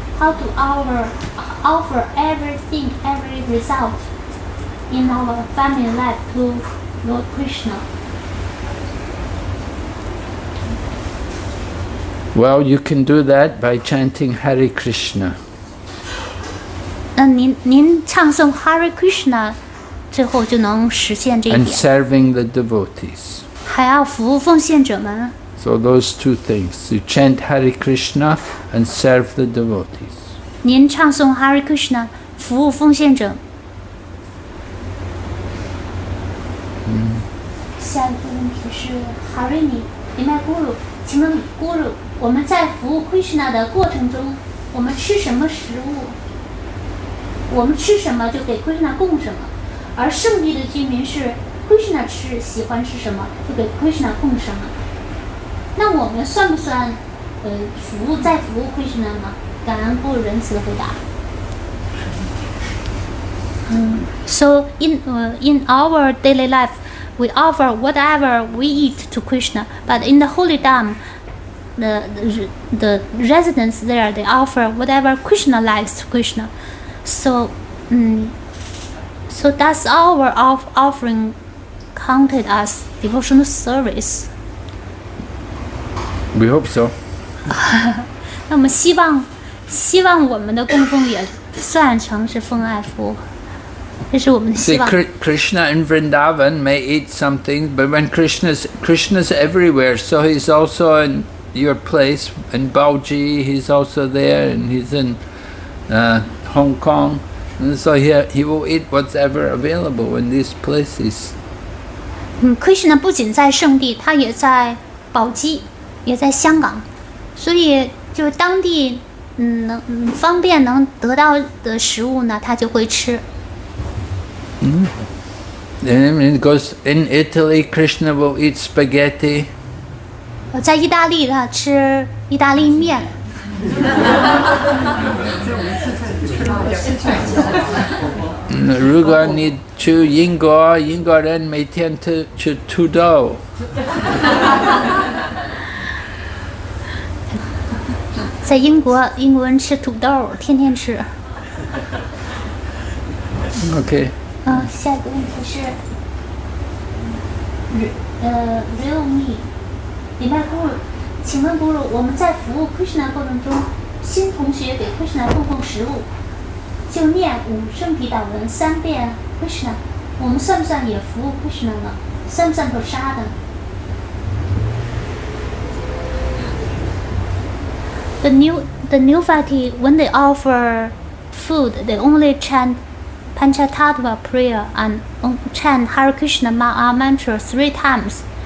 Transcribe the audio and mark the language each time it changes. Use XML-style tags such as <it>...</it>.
<en>How to offer everything, every result in our family life to Lord Krishna? Well, you can do that by chanting Hare Krishna.</en> <zh>您唱诵 Hare Krishna 最后就能实现这一</zh> <en>And</en> <zh>点。</zh> <en>serving the devotees.</en> <zh>还要服务奉献者们。</zh> <en>So those two things. You chant Hare Krishna and serve the devotees.</en> <zh>您唱诵 Hare Krishna 服务奉献者。下一个问题是 Harini 林麦咕噜，请问咕噜，我们在服务 Krishna 的过程中，我们吃什么食物？我们吃什么就给 Krishna 供什么，而圣地的居民是 Krishna 喜欢吃什么就给 Krishna 供什么。那我们算不算服务 Krishna 呢？感恩咕噜仁慈的回答。</zh> <en>So in our daily life, we offer whatever we eat to Krishna. But in the holy Dham, the residents there, they offer whatever Krishna likes to Krishna. So that's our offering counted as devotional service. We hope so.</en> <zh>那我们希望我们的供奉也算成是奉爱服务，这是我们的希</zh> <en>See,</en> <zh>望。</zh> <en>Krishna in Vrindavan may eat something, but when Krishna's everywhere, so he's also in your place in Baoji. He's also there, and he's in Hong Kong, and so he will eat whatever available in these places.</en> <zh>Krishna 不仅在圣地，他也在宝鸡，也在香港，所以就是当地方便能得到的食物呢，他就会吃。</zh> <en>And it goes in Italy, Krishna will eat spaghetti.</en> <zh>在意大利，他吃意大利面。如果你去英国，英国人每天吃土豆。在英国，英国人吃土豆，天天吃。</zh> <en>Okay.</en> <zh>下一个问题是，real me， 礼拜咕噜，请问咕噜，我们在服务 Krishna 过程中，新同学给 Krishna 供奉食物，就念5圣体祷文3遍 Krishna， 我们算不算也服务 Krishna 呢？算不算 prasad 呢？</zh> <en>The new faculty, when they offer food, they only chant Panchatattva prayer and chant Hare Krishna mantra 3 times.</en>